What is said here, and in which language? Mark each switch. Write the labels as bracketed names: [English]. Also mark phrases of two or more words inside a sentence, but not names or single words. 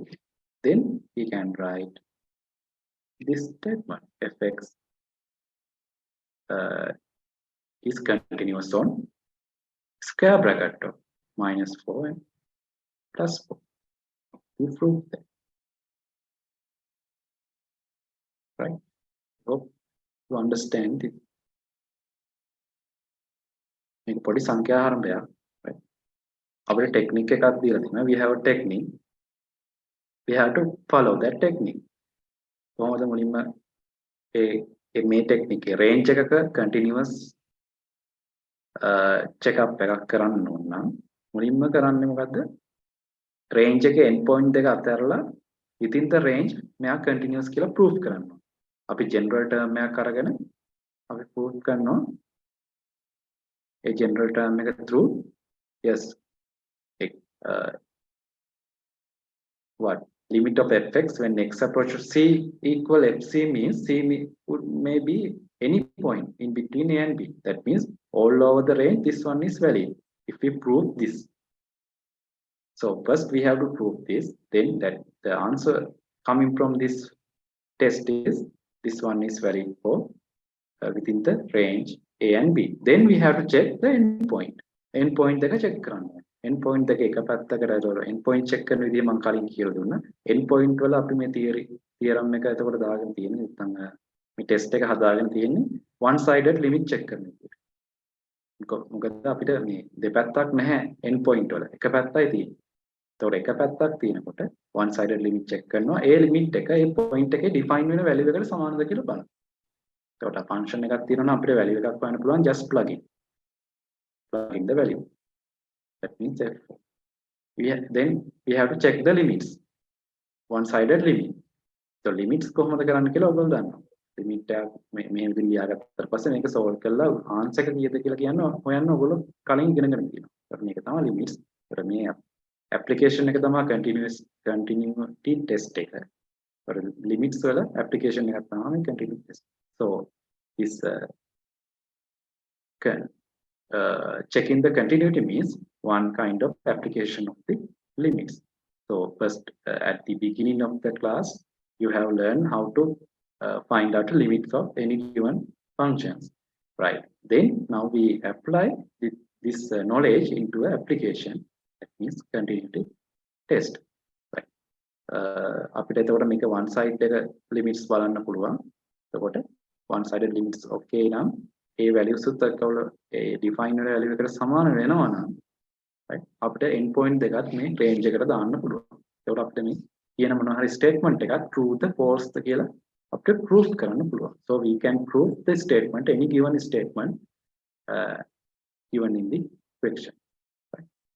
[English] Then we can write this statement: fx is continuous on square bracket of minus 4 and plus 4. We prove that. Right? Hope you understand it. [Sinhala] මේක පොඩි සංඛ්‍යා ආරම්භයක්. Right? අපිට ටෙක්නික් එකක් දීලා තියෙනවා. [English] We have a technique. We have to follow that technique. [Sinhala] කොහොමද මුලින්ම මේ ටෙක්නික් එකේ රේන්ජ් එකක [English] continuous check up [Sinhala] එකක් කරන්න ඕන නම් මුලින්ම කරන්නේ මොකද්ද? රේන්ජ් එකේ [English] end point [Sinhala] දෙක අතරලා [English] within the range [Sinhala] මෙයා continuous කියලා proof කරන්න ඕන. [English] අපි general term [Sinhala] එකක් අරගෙන අපි [English] proof කරනවා a general term එක through yes what limit of fx when x approaches c equal fc means c may be any point in between a and b. That means all over the range this one is valid if we prove this. So first we have to prove this, then that the answer coming from this test is this one is valid for within the range a and b. Then we have to check the endpoint. [Sinhala] Endpoint එක check කරන්න. Endpoint එක එක පැත්තකට අරලා endpoint check කරන විදිහ මම කලින් කියලා දුන්නා. Endpoint වල අපි මේ theorem එක එතකොට දාගෙන තියෙන්නේ නැත්නම් මේ test එක හදාගෙන තියෙන්නේ [English] one sided limit check [Sinhala] කරන විදිහට. මොකද අපිට මේ දෙපැත්තක් නැහැ endpoint වල. එක පැත්තයි තියෙන්නේ. එතකොට එක පැත්තක් තියෙනකොට [English] one sided limit check [Sinhala] කරනවා. ඒ limit එක ඒ point එකේ define වෙන value එකට සමානද කියලා බලන්න. එතකොට function එකක් තියෙනවා නම් අපිට value එකක් හොයන්න පුළුවන් [English] just plug in the value. [Sinhala] That means f4. [English] Then we have to check the limits. One sided limit. So limits [Sinhala] කොහොමද කරන්න කියලා ඔයගොල්ලෝ දන්නවා. limit එක මේ විදිහට ලියාගත්තට පස්සේ මේක solve කරලා answer එක කීයද කියලා කියන්න හොයන්න ඔයගොල්ලෝ කලින් ඉගෙනගෙන තියෙනවා. ඒත් මේක තමයි limits. ඒත් මේ application එක තමයි [English] continuity test [Sinhala] එක. ඒත් limits වල application එකක් තමයි [English] continuity test. So this checking the continuity means one kind of application of the limits. So first at the beginning of the class you have learned how to find out the limits of any given functions, right? Then now we apply this knowledge into an application, that means continuity test, right? [Sinhala] අපිට එතකොට මේක [English] one sided limits [Sinhala] බලන්න පුළුවන්. එතකොට [English] one sided limits okay [Sinhala] නම් ඒ values උත් එක්කවල ඒ define වෙන value එකට සමාන වෙනවා නම් right අපිට [English] end point [Sinhala] දෙකත් මේ range එකට දාන්න පුළුවන්. ඒකට අපිට මේ කියන මොනවා හරි statement එකක් true ද false ද කියලා අපිට proof කරන්න පුළුවන්. [English] So we can prove the statement, any given statement given in the question, right?